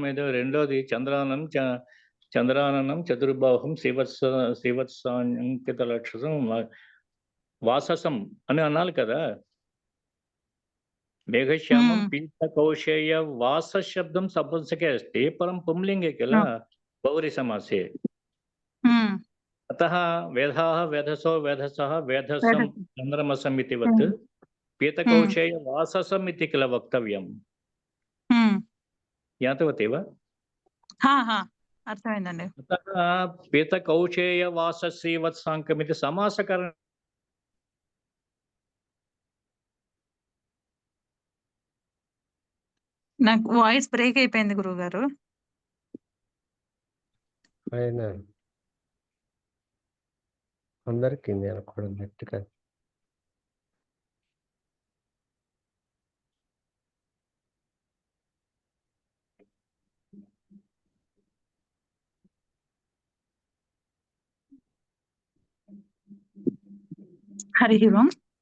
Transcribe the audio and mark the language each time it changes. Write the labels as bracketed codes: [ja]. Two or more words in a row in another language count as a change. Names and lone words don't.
[te] ఏదో రెండోది [sa] చంద్రాననం చతుర్బాహం శ్రీవత్సాంకిత లక్షసం వాససం [te] అని అనాలి కదా. [sa] మేఘశ్యామం పీత కౌశేయ వాస శబ్దం సపుంసకే అస్తి, పరం పుంలింగే किल बहुरी समासे. अतः वेदाः वेधसो वेधसः वेधसं चन्द्रमसम् इति वत् पीतकौशेय वाससम् इति किल वक्तव्यम्. ज्ञातवती वा? [te] అర్థమైందండి. [sa] अतः पीतकौशेय वास श्रीवत्साङ्कम् इति समासकरण. [te] నాకు [en] voice break [te] అయిపోయింది గురువు గారు. ఆయన అందరికీ నేను కూడా గట్టిగా హరి ఓం.